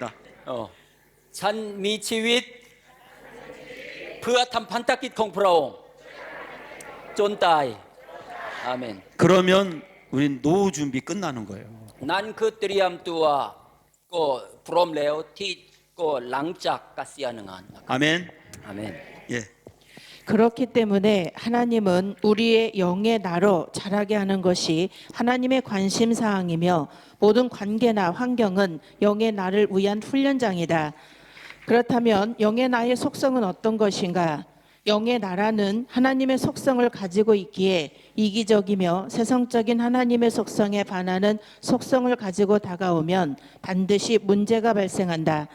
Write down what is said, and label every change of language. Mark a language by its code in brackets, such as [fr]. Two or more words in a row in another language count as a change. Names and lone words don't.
[th] ฉันมีชีวิตเพื่อทำพันธกิจของพระองค์จนตายอาเมน [ko] 그러면 우린 노후 준비 끝나는 거예요. [th] นั่นคือเตรียมตัวก็พร้อมแล้วที่ก็หลังจากเกษียณงานนะครับ [ko] 아멘. [th] อาเมน [ko] 예. 그렇기 때문에 하나님은 우리의 영의 나로 자라게 하는 것이 하나님의 관심 사항이며 모든 관계나 환경은 영의 나를 위한 훈련장이다. 그렇다면 영의 나의 속성은 어떤 것인가? 영의 나라는 하나님의 속성을 가지고 있기에 이기적이며 세상적인 하나님의 속성에 반하는 속성을 가지고 다가오면 반드시 문제가 발생한다.